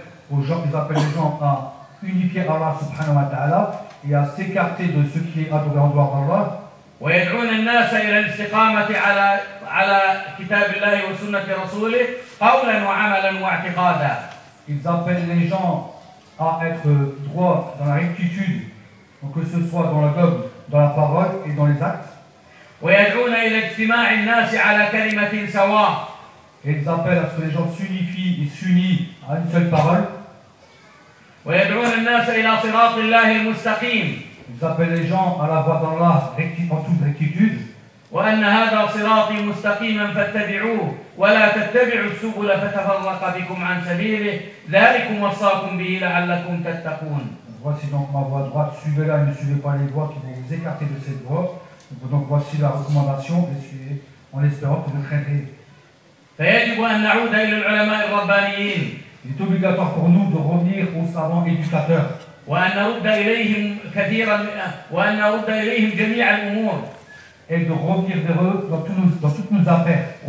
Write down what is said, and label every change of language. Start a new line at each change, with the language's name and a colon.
French: Ils appellent les gens à unifier Allah
Arabic: subhanahu wa ta'ala
French: et à s'écarter de ce qui est adoré en dehors d'Allah.
Arabic: ويدعون الناس إلى الاستقامة على كتاب الله وسنة رسوله قولا وعملا واعتقادا.
French: Ils appellent les gens à être droits dans la rectitude, que ce soit dans le dogme, dans la parole et dans les actes. Et ils appellent à ce que les gens s'unifient et s'unissent à une seule parole. Ils appellent les gens à la voie d'Allah en toute rectitude.
Arabic: وأن هذا صراطي مستقيما فاتبعوه ولا تتبعوا السبل فتفرق بكم عن سبيله ذلكم وصاكم به لعلكم تتقون.
French: Voici donc ma voie droite, suivez-la et ne suivez pas les voies qui vont vous écarter de cette voie. Donc voici la recommandation, et suivez en espérant que vous craindrez.
Arabic: فيجب أن نعود إلى العلماء الربانيين.
French: Il est obligatoire pour nous de revenir aux savants éducateurs.
Arabic: وأن نرد إليهم كثيرا وأن نرد إليهم جميع الأمور.
French: Et de revenir vers eux dans toutes nos affaires.